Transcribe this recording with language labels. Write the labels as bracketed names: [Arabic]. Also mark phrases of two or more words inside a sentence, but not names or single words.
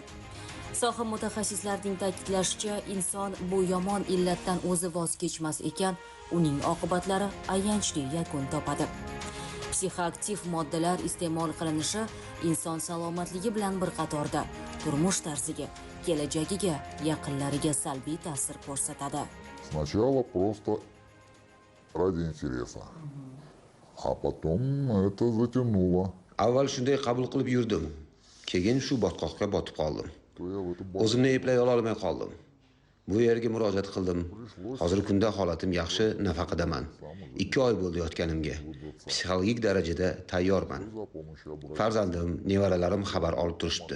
[Uzbek] Soha mutaxassislarining ta'kidlashicha, inson bu yomon illatdan o'zi voz kechmas ekan, uning oqibatlari ayanchli yakun topadi. Psixoaktiv moddalar iste'mol qilinishi inson salomatligi bilan bir qatorda turmush tarziga, kelajagiga, yaqinlariga salbiy ta'sir ko'rsatadi. [Russian] Сначала просто ради интереса, а потом это затянуло. [Uzbek] Avval shunday qabul qilib yurdim. Keyin shu botqoqqa botib qoldim. O'zimni eplay olmay qoldim. Bu yerga murojaat qildim. Hozirgi kunda holatim yaxshi, nafaqadaman. 2 oy bo'ldi yotganimga. Psixologik darajada tayyorman. Farzandim, nevaralarim xabar olib turishdi.